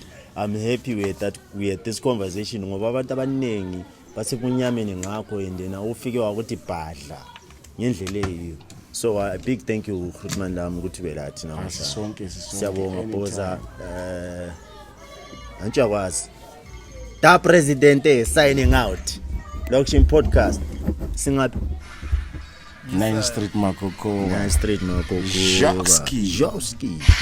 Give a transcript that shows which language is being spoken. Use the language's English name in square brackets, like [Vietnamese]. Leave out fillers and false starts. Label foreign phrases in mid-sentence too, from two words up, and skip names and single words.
[English] I'm happy with that. We had this conversation [Zulu] ngoba abantu abanengi basekunyameni ngakho [English] and then [Zulu] awufike wakuthi bhadla ngendlela leyo. [English] So a big thank you Khutman [Zulu] lami ukuthi belathi namuhla. Sonke Siyabonga boza antsha Da Presidente [English] signing out. [Zulu] Lokshin podcast. Singaphi? [English] 9 Street Makoko. Jowski.